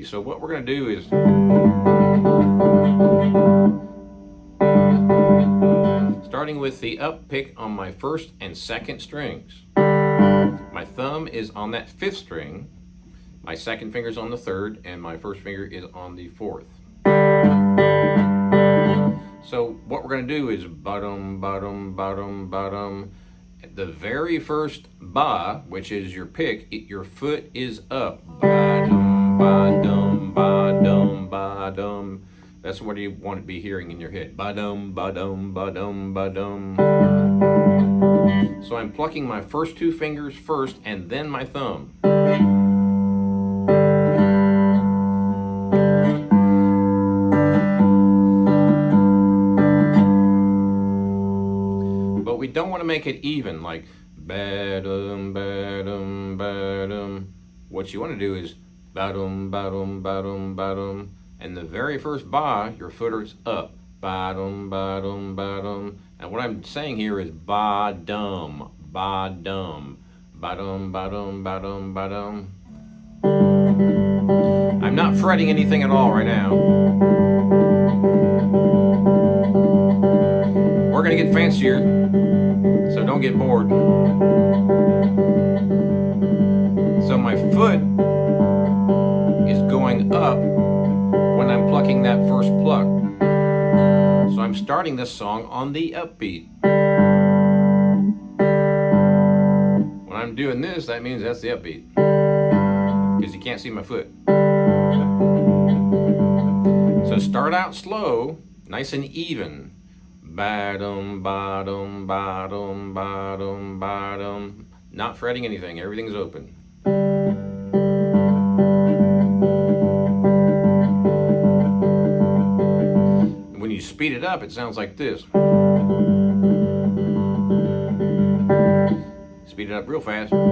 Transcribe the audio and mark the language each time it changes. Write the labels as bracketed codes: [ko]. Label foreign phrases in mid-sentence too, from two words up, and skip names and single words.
[en] So what we're going to do is starting with the up pick on my first and second strings. My thumb is on that fifth string, my second finger's on the third, and my first finger is on the fourth. So what we're going to do is ba-dum, ba-dum, ba-dum, ba-dum. The very first ba, which is your pick, your foot is up. Ba-dum, ba-dum, ba-dum, ba-dum. That's what you want to be hearing in your head. Ba-dum, ba-dum, ba-dum, ba-dum. So I'm plucking my first two fingers first and then my thumb. But we don't want to make it even, like ba-dum, ba-dum, ba-dum. What you want to do is ba-dum, ba-dum, ba-dum, ba-dum. And the very first ba, your foot is up. Ba-dum, ba-dum, ba-dum. And what I'm saying here is ba-dum, ba-dum, ba-dum, ba-dum, ba-dum, ba-dum. I'm not fretting anything at all right now. We're going to get fancier, so don't get bored. So my foot is going up when I'm plucking that first pluck. So I'm starting this song on the upbeat. When I'm doing this, that means that's the upbeat, because you can't see my foot. So start out slow, nice and even. Ba-dum, ba-dum, ba-dum, ba-dum, ba-dum. Not fretting anything, everything's open. When you speed it up, it sounds like this. Speed it up real fast.